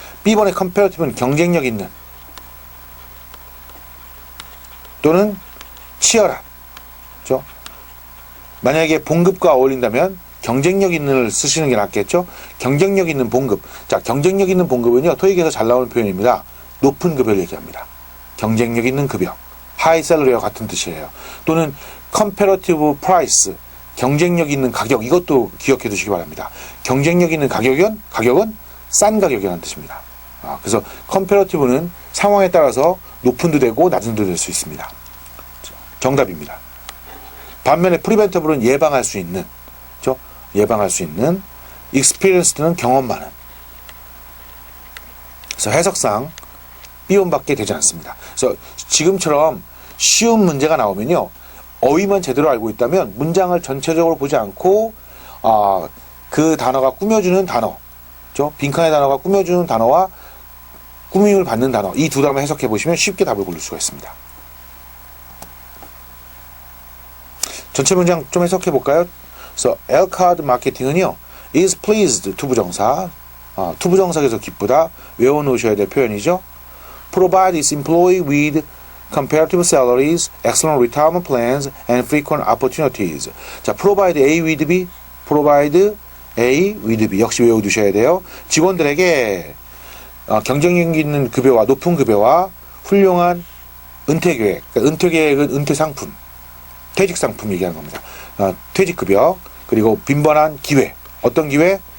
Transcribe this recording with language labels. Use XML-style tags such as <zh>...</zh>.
<ko>B번의 comparative는 경쟁력 있는 또는 치열한. 그죠? 만약에 봉급과 어울린다면 경쟁력 있는을 쓰시는 게 낫겠죠? 경쟁력 있는 봉급. 자, 경쟁력 있는 봉급은요, 토익에서 잘 나오는 표현입니다. 높은 급여를 얘기합니다. 경쟁력 있는 급여. 하이 셀러리와 같은 뜻이에요. 또는</ko> <en>comparative price.</en> <ko>경쟁력 있는 가격. 이것도 기억해 두시기 바랍니다. 경쟁력 있는 가격은 싼 가격이라는 뜻입니다. 그래서 comparative는 상황에 따라서 높은 도 되고 낮은 도 될 수 있습니다. 정답입니다. 반면에 preventable은 예방할 수 있는, 그렇죠? 예방할 수 있는, experienced는 경험 많은. 그래서 해석상 삐움받게 되지 않습니다. 그래서 지금처럼 쉬운 문제가 나오면요, 어휘만 제대로 알고 있다면 문장을 전체적으로 보지 않고 그 단어가 꾸며주는 단어, 그렇죠? 빈칸의 단어가 꾸며주는 단어와 꾸밈을 받는 단어, 이 두 단어만 해석해 보시면 쉽게 답을 고를 수가 있습니다. 전체 문장 좀 해석해 볼까요? 그래서 엘카드 마케팅은요,</ko> <en>is pleased</en> <ko>투부정사, 투부정사에서 기쁘다, 외워놓으셔야 될 표현이죠.</ko> <en>provide its employee with comparative salaries, excellent retirement plans, and frequent opportunities.</en> <ko>자,</ko> <en>provide A with B,</en> <ko>provide A with B 역시 외워두셔야 돼요. 직원들에게 경쟁력 있는 급여와 높은 급여와 훌륭한 은퇴 계획, 그러니까 은퇴 계획은 은퇴 상품, 퇴직 상품 얘기하는 겁니다. 퇴직 급여, 그리고 빈번한 기회, 어떤 기회?</ko>